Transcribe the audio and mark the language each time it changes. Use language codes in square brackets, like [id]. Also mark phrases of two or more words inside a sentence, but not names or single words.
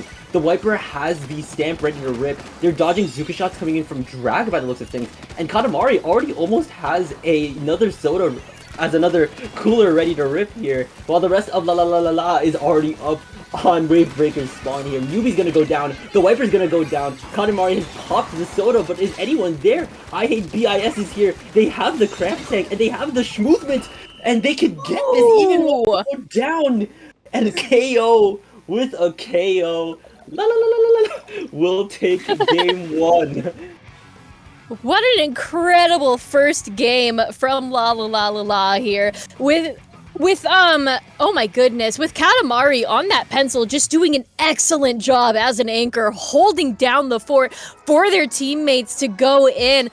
[en] The Wiper has the stamp ready to rip. They're dodging Zuka shots coming in from Drag by the looks of things, and Katamari already almost has another soda as another cooler ready to rip here, while the rest of La La La La La is already up on Wavebreaker's spawn here. Yubi's gonna go down, the Wiper's gonna go down, Katamari has popped the soda, but is anyone there? I Hate BIS is here, they have the cramp tank, and they have the schmovement, and they could get this even more down, and a KO with a KO. La la la la la la. We'll take game 1. What an incredible first game from La La La La La here with oh my goodness, with Katamari on that pencil just doing an excellent job as an anchor, holding down the fort for their teammates to go in.